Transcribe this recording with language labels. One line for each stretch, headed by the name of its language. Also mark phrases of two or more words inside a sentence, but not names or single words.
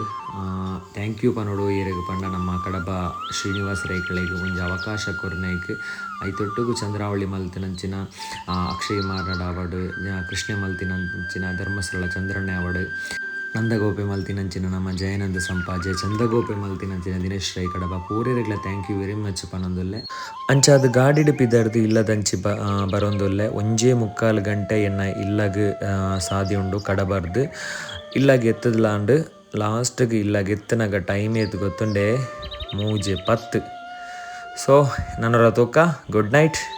English: thank you
Tulu: ಪನೋಡು ಏರೆಗ್ ಪಂಡ ನಮ್ಮ ಕಡಬ ಶ್ರೀನಿವಾಸ ರೈಕಳೆಗ್ ಒಂಜಿ ಅವಕಾಶ ಕೊರ್ನೈಕ್. ಐತೊಟ್ಟುಗು ಚಂದ್ರಾವಳಿ ಮಲ್ತಿನಂಚಿನ ಅಕ್ಷಯ್ ಮಾರ್ನಾಡ್ ಆವಡ್, ಕೃಷ್ಣ ಮಲ್ತಿನಂಚಿನ ಧರ್ಮಸ್ಥಳ ಚಂದ್ರಣ್ಣೆ ಆವಡ್, ನಂದಗೋಪೆ ಮಲ್ತಿನಂಚಿನ ನಮ್ಮ ಜಯಾನಂದ ಸಂಪಾಜೆ, ಚಂದಗೋಪೆ ಮಲ್ತಿನಂಚಿನ ದಿನೇಶ್ ರೈ ಕಡಬ ಪೂರೆರೆಗ್ಲ
English: thank you very much
Tulu: ಪನೊಂದುಲ್ಲೆ. ಅಂಚಾದ್ ಗಾಡಿಡ್ ಪಿದರ್ದು ಇಲ್ಲದಂಚಿ ಬರೊಂದುಲ್ಲೆ. 1:45 ಗಂಟೆ ಎನ್ನ ಇಲ್ಲಗ್ ಸಾದಿ ಉಂಡು ಕಡಬರ್ದು. ಇಲ್ಲಗ್ ಎತ್ತದ್ಲಾಂಡ್ ಲಾಸ್ಟ್ಗ್ ಇಲ್ಲಗ್ ಎತ್ತನಗ ಟೈಮ್ ಏತ್ ಗೊತ್ತುಂಡೆ 3:10. ಸೊ ನನ್ನೊರ ತೂಕ
English: good night.